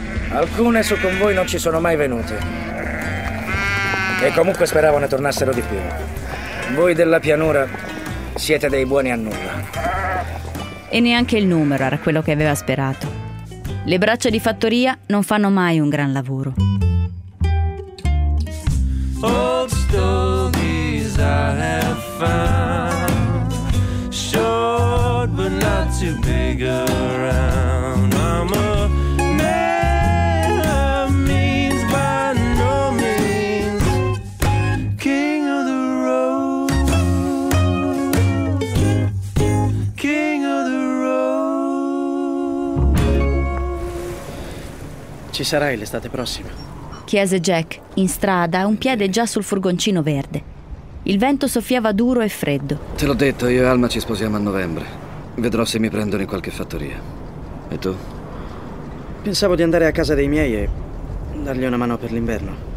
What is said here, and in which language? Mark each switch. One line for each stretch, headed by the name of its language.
Italian: alcune su con voi non ci sono mai venute e comunque speravano ne tornassero di più. Voi della pianura siete dei buoni a nulla. E neanche il numero era quello che aveva sperato. Le braccia di fattoria non fanno mai un gran lavoro.
English: Old stories I have found, short but not too big around. I'm a man of means, by no means king of the road, king of the road.
Italian: Ci sarai l'estate prossima? Chiese Jack, in strada, un piede già sul furgoncino verde. Il vento soffiava duro e freddo. Te l'ho detto, io e Alma ci sposiamo a novembre. Vedrò se mi prendono in qualche fattoria. E tu? Pensavo di andare a casa dei miei e dargli una mano per l'inverno.